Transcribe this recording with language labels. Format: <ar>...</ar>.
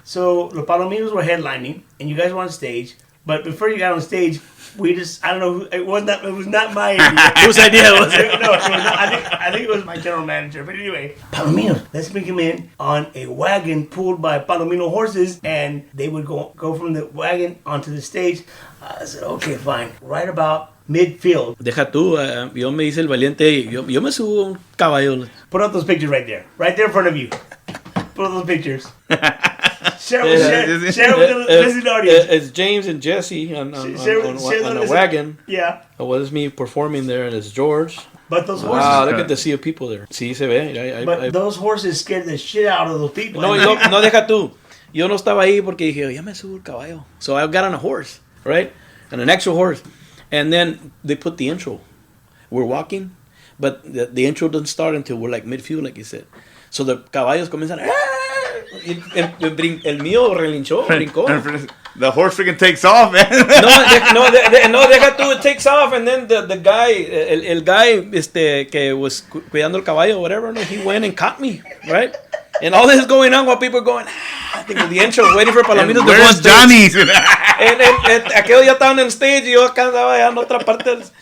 <en>So the Palominos were headlining, and you guys were on stage. But before you got on stage, I don't know, it was not my idea. Whose idea was it? No, it was not. I think it was my general manager. But anyway, Palomino, let's bring him in on a wagon pulled by Palomino horses, and they would go from the wagon onto the stage. I said, okay, fine. Right about midfield.</en> <es>Deja tú, yo me hice el valiente, yo me subo un caballo.</es> <en>Put up those pictures right there in front of you. Put up those pictures. Share with the listening audience. It's James and Jesse on a wagon. Yeah. It was me performing there, and it's George. But those horses. Wow, look at the sea of people there.</en> <es>Sí, se ve.</es> <en>But those horses scared the shit out of those people.</en> <es>No, deja tú. Yo no estaba ahí porque dije, ya me subo el caballo.</es> <en>So I got on a horse, right? And an actual horse. And then they put the intro. We're walking, but the intro doesn't start until we're like midfield, like you said.</en> <es>So the caballos comienzan. El mío brincó.</es> <en>The horse freaking takes off, man.</en> <es>No, deja tú,</es> <en>it takes off, and then the guy,</en> <es>el guy, que</es> <en>was</en> <es>cuidando el caballo,</es> <en>whatever, he went and caught me, right? And all this is going on while people are going, I think the intro, waiting for Palomino to go on stage. Johnny's?</en> <es>And aquellos ya estaban en stage, y yo acá andaba ya en otra parte.</es>